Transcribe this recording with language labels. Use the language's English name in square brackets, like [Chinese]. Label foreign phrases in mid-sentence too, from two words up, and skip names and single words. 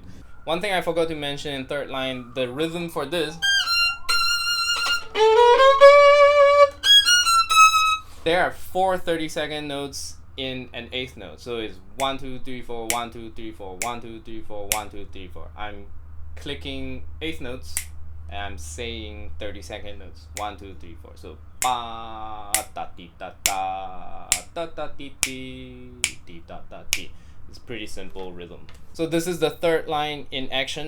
[English] One thing I forgot to mention in third line, the rhythm for this, there are 4 30-second notes in an eighth note. So it's 1, 2, 3, 4, 1, 2, 3, 4, 1, 2, 3, 4, 1, 2, 3, 4. I'm clicking eighth notes and I'm saying 30-second notes. 1, 2, 3, 4. So ba da ti da da da da ti ti ti da da ti. It's pretty simple rhythm. So this is the third line in action.